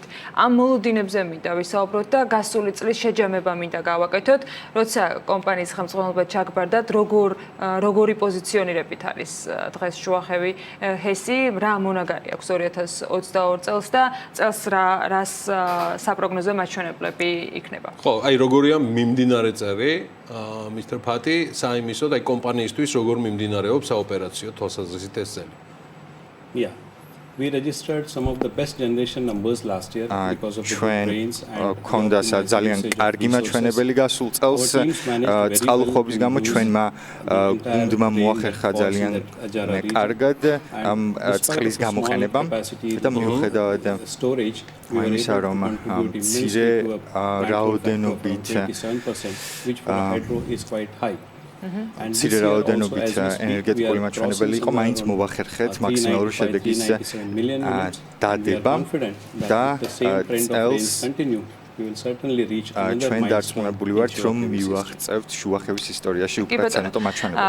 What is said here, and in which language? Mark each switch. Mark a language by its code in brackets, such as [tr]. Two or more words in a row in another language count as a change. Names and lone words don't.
[ka] ამ მოლოდინებზე მინდა ვისაუბროთ და გასული წლის შეჯამება მინდა გავაკეთოთ, როცა კომპანიის ხელმძღვანელობა ჩაგბარდათ, როგორი პოზიციონირებით არის დღეს შუახევი ჰესი, რა მონაგარი აქვს 2022 წელს და წელს რას საპროგნოზო მაჩვენებლები იქნება. ხო, აი როგორია მიმდინარე წერი, Mr. Fati, საიმისოდ აი კომპანიისთვის როგორ მიმდინარეობს საოპერაციო თვალსაზრისით ეს წელი. [en] Yeah. We registered some of the best generation numbers last year because of the rains and [ka] ქონდა ძალიან კარგი მაჩვენებელი გასულ წელს წყალუხვობის გამო ჩვენმა გუნდმა მოახერხა ძალიან კარგად ამ წყლის გამოყენებამ და მიუხედავად იმისა რომ მცირე რაოდენობით [en] which for hydro is quite high. [ka] მცირე რაოდენობით ენერგეტიკული მაჩვენებელი იყო, მაინც მოვახერხეთ მაქსიმალური შედეგის დადება და წელს ჩვენ დარწმუნებული ვართ, რომ მივაღწევთ შუახევის ისტორიაში უპრეცედენტო მაჩვენებელს.